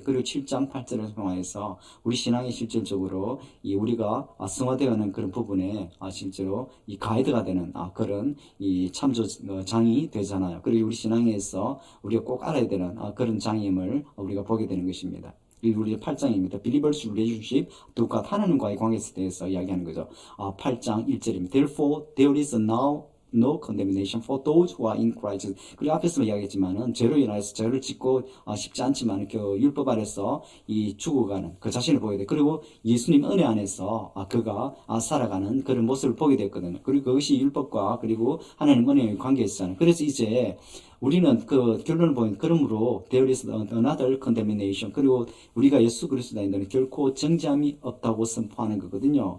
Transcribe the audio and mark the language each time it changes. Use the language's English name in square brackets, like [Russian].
[Korean] 그리고 7장 8절을 통하여서 우리 신앙이 실질적으로 우리가 성화되어가는 그런 부분에 실제로 이 가이드가 되는 그런 이 참조장이 되잖아요. 그리고 우리 신앙에서 우리가 꼭 알아야 되는 그런 장애임을 우리가 보게 되는 것입니다. 그리고 우리 8장입니다. [English] Believers relationship to God [Korean] 하나님과의 관계에 대해서 이야기하는 거죠. 8장 1절입니다. [English] Therefore there is now no condemnation for those who are in Christ. [Korean] 그리고 앞에서 이야기했지만은 죄로 인하여서 죄를 짓고 쉽지 않지만 그 율법 아래서 이 죽어가는 그 자신을 보게 돼. 그리고 예수님 은혜 안에서 그가 살아가는 그런 모습을 보게 됐거든요. 그리고 그것이 율법과 그리고 하나님 은혜의 관계였잖아요. 그래서 이제 우리는 그 결론을 보면 그러므로 [English] there is another condemnation [Korean] 그리고 우리가 예수 그리스도인들은 결코 정죄함이 없다고 선포하는 거거든요.